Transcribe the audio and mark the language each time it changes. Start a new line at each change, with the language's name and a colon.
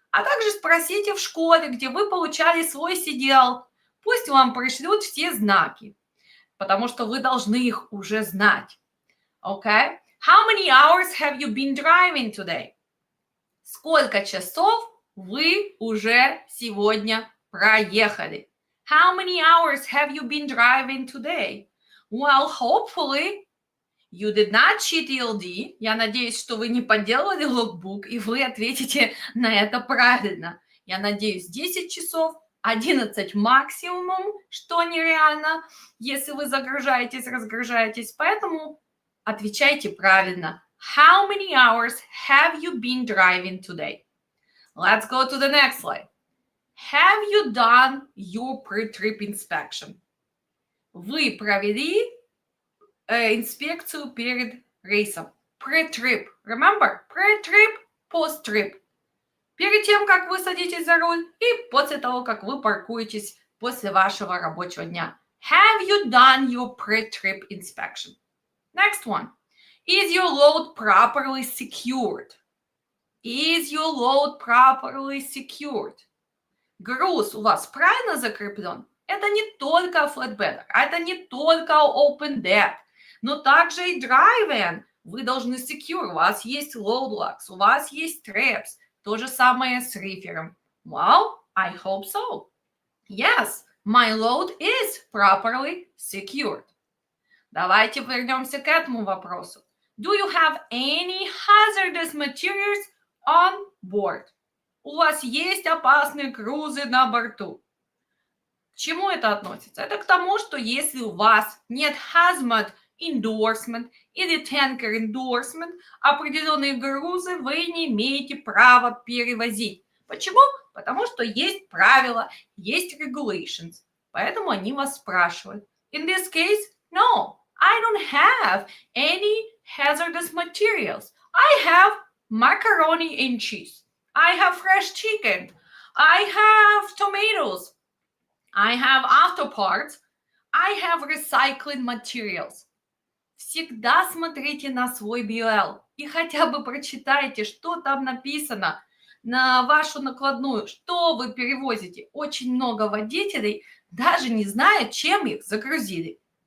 Russian: А также спросите в школе, где вы получали свой CDL. Пусть вам пришлют все знаки, потому что вы должны их уже знать.
English: Okay? How many hours have you been driving today?
Russian: Сколько часов вы уже сегодня проехали?
English: How many hours have you been driving today? Well, hopefully, you did not cheat ELD.
Russian: Я надеюсь, что вы не подделали логбук, и вы ответите на это правильно. Я надеюсь, 10 часов, 11 максимум, что нереально, если вы загружаетесь, разгружаетесь. Поэтому отвечайте правильно.
English: How many hours have you been driving today? Let's go to the next slide. Have you done your pre-trip inspection?
Russian: Вы провели инспекцию перед рейсом.
English: Pre-trip. Remember? Pre-trip, post-trip.
Russian: перед тем, как вы садитесь за руль, и после того, как вы паркуетесь после вашего рабочего дня.
English: Have you done your pre-trip inspection? Next one. Is your load properly secured? Is your load properly secured?
Russian: Груз у вас правильно закреплен? Это не только flatbed, это не только open deck, но также и dry van. Вы должны secure, у вас есть load locks, у вас есть straps. То же самое с рифером.
English: Well, I hope so. Yes, my load is properly secured.
Russian: Давайте вернемся к этому вопросу.
English: Do you have any hazardous materials on board?
Russian: У вас есть опасные грузы на борту. К чему это относится? Это к тому, что если у вас нет hazmat endorsement или tanker endorsement, определенные грузы вы не имеете права перевозить. Почему? Потому что есть правила, есть regulations. Поэтому они вас спрашивают.
English: In this case, no, I don't have any hazardous materials. I have macaroni and cheese. I have fresh chicken. I have tomatoes. I have auto parts. I have recycling materials.
Russian: Всегда смотрите на свой BL и хотя бы прочитайте, что там написано на вашу накладную, что вы перевозите. Очень много водителей даже не знают, чем их загрузили.